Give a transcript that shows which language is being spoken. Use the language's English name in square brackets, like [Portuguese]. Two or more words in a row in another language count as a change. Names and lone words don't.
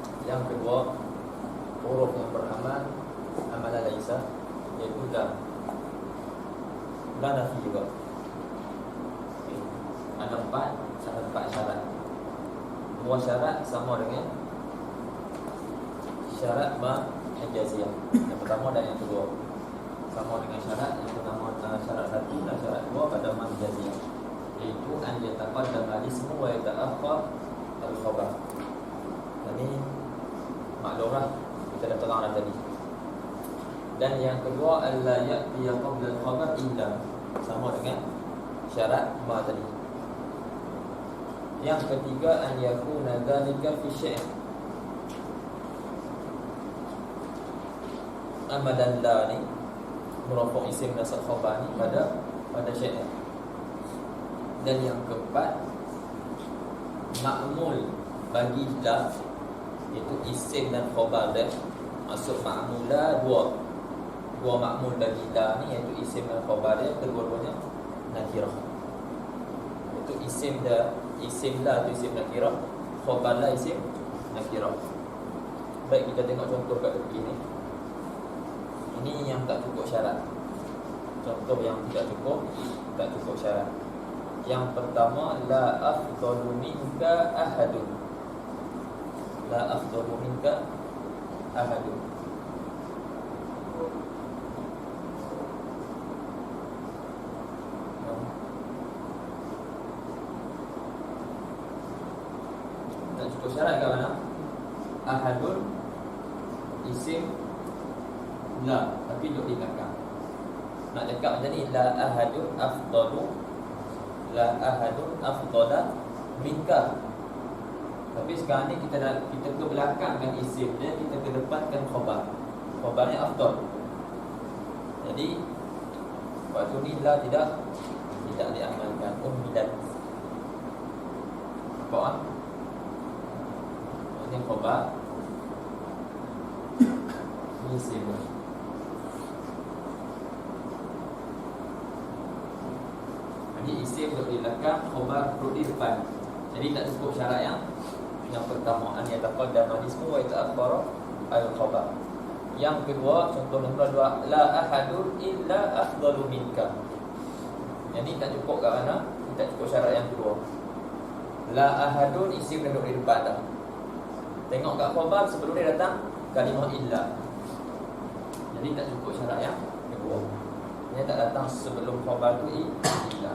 [Malay] Yang kedua, huruf yang beramal amalan laisa, iaitu la. La nafi juga. Okay. Ada empat syarat. Dua syarat sama dengan syarat hijaziyah. Yang pertama dan yang kedua sama dengan syarat. Yang pertama syarat satu dan syarat dua pada hijaziyah, iaitu [Arabic] an yataqaddam al-ismu wa yata'akhkhar al-khabar. [Malay] Ini maklumlah kita dah terang dah tadi. Dan yang kedua, [Arabic] alla ya'ti qabla al-khabar illa, [Malay] sama dengan syarat ma tadi. Yang ketiga, [Arabic] an yakuna dzalika fi syai'. [Malay] Amadan la ni murafa' isim nasab khabar ni pada syai'. Dan yang keempat, ma'mul bagi la, iaitu isim dan khabar dia. Maksud ma'mula dua ma'mul bagi la ni, iaitu isim dan khabar dia, kedua-duanya nakirah. Itu isim la tu isim nakirah, khabar la isim nakirah. Baik, kita tengok contoh kat tepi ni. Ini yang tak cukup syarat. Contoh yang tak cukup syarat. Yang pertama, [Arabic] la afdalu minka ahadun. La afdalu minka ahadun. [Malay] Tak cukup syarat kat mana? Ahadun isim la, tapi duduk di belakang. Nak cakap macam ni, [Arabic] la ahadun afdalu, la ahadun afdala minka. [Malay] Tapi sekarang ni kita ke belakangkan isim dia, kita ke depankan khabar. Khabarnya afdal. Jadi waktu ni la tidak diamalkan, ummilat. Apa? Ini khabar, ini isim. Jadi isim duduk di belakang, khabar duduk di depan. Jadi tak cukup syarat yang pertama, [Arabic] an yataqaddam al-ismu wa yata'akhkhar al-khabar. [Malay] Yang kedua, contoh nombor 2, [Arabic] la ahadun illa afdalu minka. [Malay] Jadi tak cukup kat mana? Tak cukup syarat yang kedua. [Arabic] La ahadun [Malay] isim duduk di depan dah. Tengok kat khabar sebelum dia datang kalimah illa. Jadi tak cukup syarat yang kedua. Dia tak datang sebelum khabar tu illa.